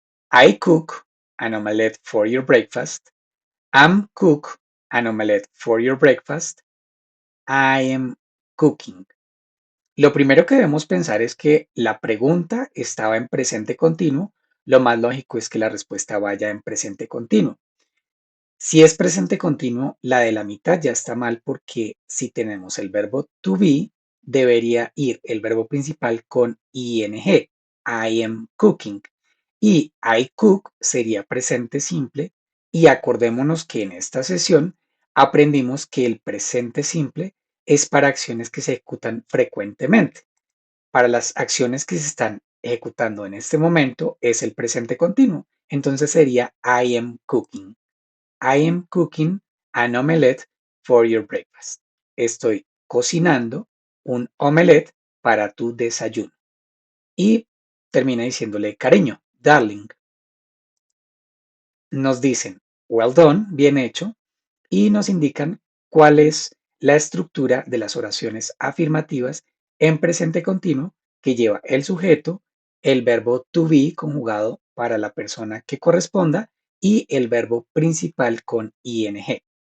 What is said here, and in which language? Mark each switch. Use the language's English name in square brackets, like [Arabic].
[English] I cook an omelette for your breakfast. Am cook an omelette for your breakfast. I am cooking. [Spanish] Lo primero que debemos pensar es que la pregunta estaba en presente continuo. Lo más lógico es que la respuesta vaya en presente continuo. Si es presente continuo, la de la mitad ya está mal porque si tenemos el verbo to be, debería ir el verbo principal con ing. [English] I am cooking. Y I cook [Spanish] sería presente simple. Y acordémonos que en esta sesión aprendimos que el presente simple es para acciones que se ejecutan frecuentemente. Para las acciones que se están ejecutando en este momento es el presente continuo. Entonces sería [English] I am cooking. I am cooking an omelette for your breakfast. [Spanish] Estoy cocinando un omelette para tu desayuno. Y termina diciéndole cariño, darling. Nos dicen well done, bien hecho, y nos indican cuál es la estructura de las oraciones afirmativas en presente continuo que lleva el sujeto, el verbo to be conjugado para la persona que corresponda y el verbo principal con ing.